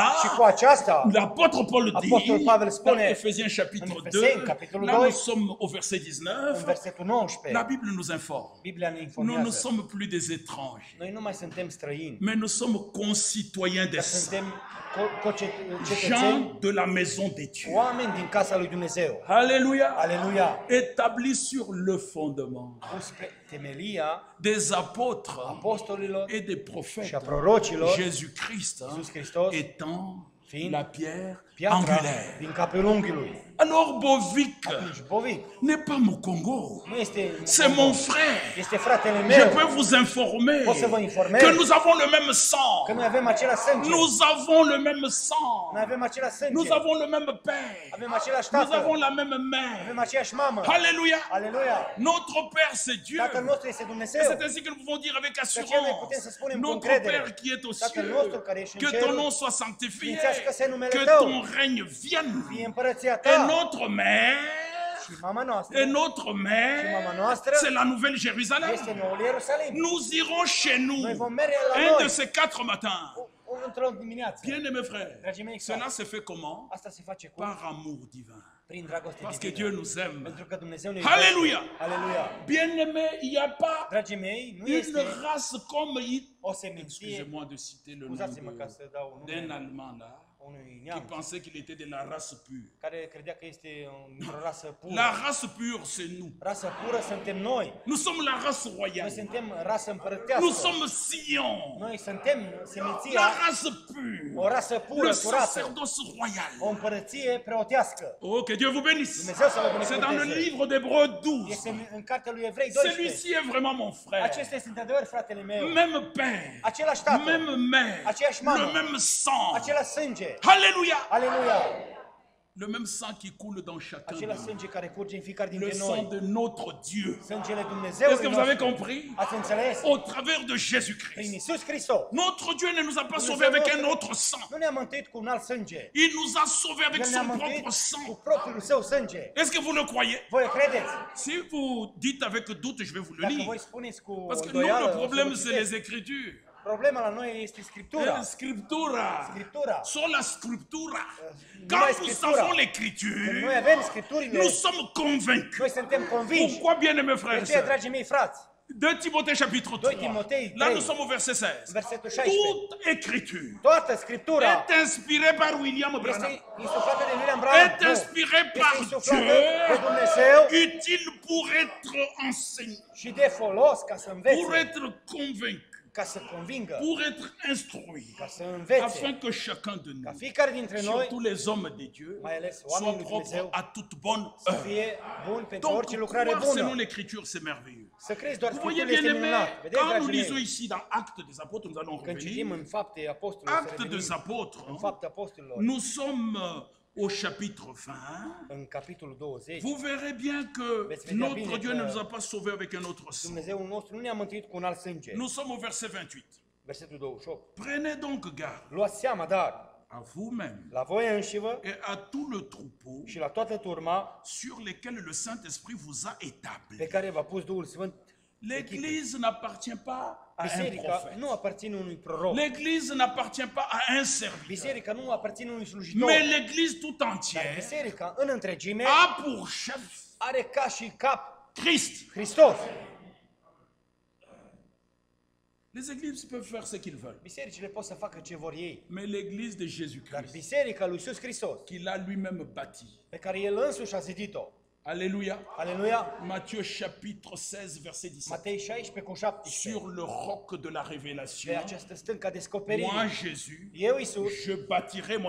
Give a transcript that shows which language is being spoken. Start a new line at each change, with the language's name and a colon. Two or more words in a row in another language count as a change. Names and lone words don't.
Romanian: Și cu aceasta,
French: l'apôtre Paul
Romanian: Apostol
French: dit,
Romanian: Pavel
French: dans
Romanian: spune,
French: Ephésiens chapitre
Romanian: în
French: 2,
Romanian: Efeseni, capitolul
French: là
Romanian: 2,
French: nous sommes au verset
Romanian: în
French: 19,
Romanian: versetul 19,
French: la Bible nous informe.
Romanian: Biblia ne
French: Nous ne
Romanian: informează.
French: sommes plus des étrangers,
Romanian: Noi nu mai suntem străini,
French: mais nous sommes concitoyens des
Romanian: dar
French: saints,
Romanian: suntem cetățeni,
French: gens de la maison de Dieu.
Romanian: oameni din casa lui Dumnezeu.
French: Alléluia.
Romanian: Aleluia!
French: Établis sur le fondement
Romanian: Pus pe temelia
French: des apôtres
Romanian: apostolilor
French: et des
Romanian: și
French: prophètes,
Romanian: a prorocilor,
French: Jésus-Christ
Romanian: Iisus Hristos,
French: étant
Romanian: fiind
French: la pierre
Romanian: piatra
French: angulaire.
Romanian: din capul unghiului.
French: Alors Bovic
Romanian: Atunci, Bovic
French: n'est pas mon Congo,
Romanian: nu este
French: c'est mon frère.
Romanian: este fratele
French: Je
Romanian: meu.
French: peux vous informer
Romanian: Pot să vă informez
French: que nous avons le même
Romanian: că
French: sang.
Romanian: noi avem același sânge.
French: Nous avons le même sang.
Romanian: Noi avem același
French: Nous
Romanian: sânge.
French: avons le même père.
Romanian: Avem același
French: Nous
Romanian: tată.
French: avons la même mère.
Romanian: Avem aceeași mamă.
French: Alléluia.
Romanian: Aleluia!
French: Notre Père, c'est Dieu.
Romanian: Tatăl nostru este
French: Et
Romanian: Dumnezeu.
French: c'est ainsi que nous pouvons dire avec
Romanian: De aceea noi
French: assurance,
Romanian: putem să spunem cu
French: notre
Romanian: încredere.
French: Père qui est aux
Romanian: Tatăl
French: cieux,
Romanian: nostru care ești în
French: que ton
Romanian: ceruri,
French: nom soit sanctifié,
Romanian: sfințească-se numele
French: que
Romanian: Tău.
French: ton règne vienne.
Romanian: Fie împărăția
French: Et
Romanian: Ta.
French: notre mère,
Romanian: Și mama noastră
French: et notre mère,
Romanian: mama noastră
French: c'est la Nouvelle Jérusalem.
Romanian: este noul Ierusalim.
French: Nous irons chez nous
Romanian: Noi vom merge la
French: un de
Romanian: noi
French: ces 4 matins.
Romanian: într-o dimineață.
French: Bien-aimés frères,
Romanian: Dragii mei,
French: cela se fait comment?
Romanian: asta se face cu
French: Par amour divin.
Romanian: prin dragoste
French: Parce que
Romanian: divină.
French: Dieu nous aime.
Romanian: Pentru că Dumnezeu ne
French: Alléluia.
Romanian: iubește. Aleluia!
French: Bien-aimés, il n'y a pas
Romanian: Dragii mei, nu
French: une
Romanian: este
French: race comme
Romanian: o seminție,
French: Excusez-moi de citer le nom
Romanian: scuzați-mă ca să dau
French: d'un
Romanian: nume
French: Allemand là,
Romanian: unui
French: qui
Romanian: neam
French: pensait qu'il était de la race pure.
Romanian: care credea că este o rasă pură.
French: La race pure, c'est nous.
Romanian: Rasă pură suntem noi.
French: Nous sommes la race
Romanian: Noi
French: royale.
Romanian: suntem rasă împărătească.
French: Nous sommes Sion,
Romanian: Noi suntem seminția,
French: la race pure,
Romanian: o rasă pură,
French: le
Romanian: curată,
French: sacerdoce royal.
Romanian: o împărăție preotească.
French: Oh, que Dieu vous bénisse.
Romanian: Dumnezeu să vă
French: C'est dans le
Romanian: binecuvânteze.
French: livre d'Hébreux 12.
Romanian: Este în cartea lui Evrei 12.
French: Celui-ci est vraiment mon frère.
Romanian: Acesta este într-adevăr fratele meu.
French: Même père,
Romanian: Același tată,
French: même mère,
Romanian: aceeași mamă,
French: le même sang.
Romanian: același sânge.
French: Alléluia.
Romanian: Aleluia!
French: Le même sang qui coule dans chacun de
Romanian: Același
French: nous.
Romanian: sânge care curge în fiecare
French: Le
Romanian: dintre
French: sang
Romanian: noi.
French: de notre Dieu.
Romanian: Sângele
French: Est-ce que
Romanian: Dumnezeului
French: vous avez
Romanian: nostru.
French: compris?
Romanian: Ați înțeles?
French: Au travers de
Romanian: Prin
French: Jésus-Christ.
Romanian: Iisus Hristos.
French: Notre Dieu ne nous a pas
Romanian: Dumnezeu
French: sauvés avec
Romanian: nostru
French: un autre sang.
Romanian: Nu ne-a mântuit cu un alt sânge.
French: Il nous a sauvés avec
Romanian: El ne-a
French: son
Romanian: mântuit
French: propre
Romanian: cu
French: sang.
Romanian: propriul său sânge.
French: Est-ce que vous le croyez?
Romanian: Voi credeți?
French: Si vous dites avec doute, je vais vous le
Romanian: Dacă
French: lire.
Romanian: voi spuneți cu
French: Parce que
Romanian: îndoială,
French: nous, le
Romanian: o să
French: problème,
Romanian: vă
French: c'est
Romanian: citesc.
French: les Écritures.
Romanian: Problema la noi este Scriptura. Scriptura. Scriptura.
Latin: Sola Scriptura.
Romanian: Numai
French: Quand nous
Romanian: Scriptura.
French: savons
Romanian: Când
French: l'Écriture,
Romanian: noi avem Scripturile,
French: nous sommes convaincus.
Romanian: noi suntem convinși.
French: Pourquoi, bien-aimés frères
Romanian: De
French: et
Romanian: aceea,
French: sœurs?
Romanian: dragii mei frați,
French: 2 Timothée chapitre 3.
Romanian: 2 Timotei
French: Là,
Romanian: 3,
French: nous sommes au verset 16.
Romanian: versetul 16.
French: Toute écriture
Romanian: Toată Scriptura
French: est inspirée par William Branham.
Romanian: este insuflată de William Branham.
French: Est inspirée
Romanian: Este
French: par
Romanian: insuflată de
French: Dieu,
Romanian: Dumnezeu
French: utile pour être enseigné,
Romanian: și de folos ca să
French: pour
Romanian: învețe,
French: être convaincu,
Romanian: ca să convingă,
French: pour être instruit,
Romanian: ca să învețe,
French: afin que chacun de
Romanian: ca
French: nous,
Romanian: fiecare dintre noi,
French: surtout les hommes de Dieu,
Romanian: mai ales
French: soit
Romanian: oamenii lui
French: propre
Romanian: Dumnezeu,
French: à toute bonne
Romanian: să
French: œuvre.
Romanian: fie bun pentru
French: Donc,
Romanian: orice lucrare
French: croire selon
Romanian: bună.
French: l'Écriture, c'est merveilleux.
Romanian: Să crezi doar
French: Vous voyez,
Romanian: Scripturile este
French: bien aimé,
Romanian: minunat. Vedeți,
French: quand nous
Romanian: dragii
French: lisons
Romanian: mei,
French: ici dans Actes des Apôtres, nous allons
Romanian: când citim
French: revenir.
Romanian: în Fapte Apostolilor, să
French: Actes
Romanian: revenim
French: des Apôtres,
Romanian: în Fapte Apostolilor,
French: nous sommes au chapitre 20,
Romanian: în capitolul 20,
French: vous verrez bien que notre Dieu ne nous a pas sauvés avec un autre sang.
Romanian: Dumnezeul nostru nu ne-a mântuit cu un alt sânge.
French: Nous sommes au verset 28.
Romanian: Versetul 28.
French: Prenez donc garde
Romanian: Luați seama, dar,
French: à vous-même
Romanian: la voi înșivă
French: et à tout le troupeau
Romanian: și la toată turma
French: sur lesquels le Saint-Esprit vous a
Romanian: pe
French: établi.
Romanian: care v-a pus Duhul Sfânt.
French: L'Église n'appartient pas à un
Romanian: Biserica
French: prophète.
Romanian: nu aparține unui proroc.
French: L'Église n'appartient pas à un serviteur.
Romanian: Biserica nu aparține unui slujitor.
French: Mais l'Église tout
Romanian: Dar
French: entière
Romanian: biserica în întregime
French: a pour chef
Romanian: are ca și cap
French: Christ.
Romanian: Hristos.
French: Les églises peuvent faire ce qu'ils veulent.
Romanian: Bisericile pot să facă ce vor ei.
French: Mais l'Église de
Romanian: Dar
French: Jésus-Christ,
Romanian: biserica lui Iisus Hristos,
French: qu'il a lui-même bâti.
Romanian: pe care El însuși a zidit-o.
French: Alléluia.
Romanian: Aleluia.
French: Matthieu chapitre 16, verset 17.
Romanian: Matei 16 cu 17.
French: Sur le roc de la
Romanian: Pe
French: révélation,
Romanian: această stâncă a descoperirii.
French: moi Jésus,
Romanian: Eu, Iisus,
French: je bâtirai mon